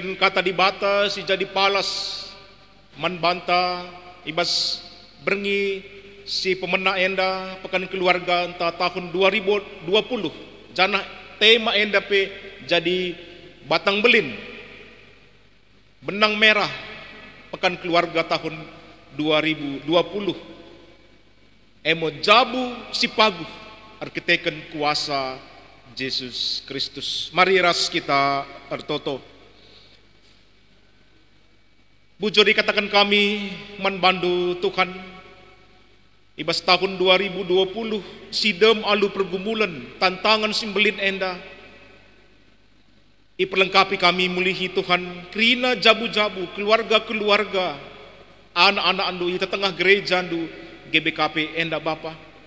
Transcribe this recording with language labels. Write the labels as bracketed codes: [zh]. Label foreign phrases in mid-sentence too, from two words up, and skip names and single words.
[btx] kata di bata si jadi palas man banta ibas berngi si pemena enda pekan keluarga entah tahun 2020 jana tema enda pe jadi batang belin [id] benang merah [btx] pekan keluarga tahun 2020 emo jabu si pagu arkiteken kuasa Yesus Kristus. Mari ras kita ertoto. Bujur dikatakan kami manbandu Tuhan ibas tahun 2020 sidem alu pergumulan tantangan simbelin enda iperlengkapi kami mulihi Tuhan kerina jabu-jabu keluarga-keluarga anak-anak andu ita tengah gereja andu GBKP enda Bapa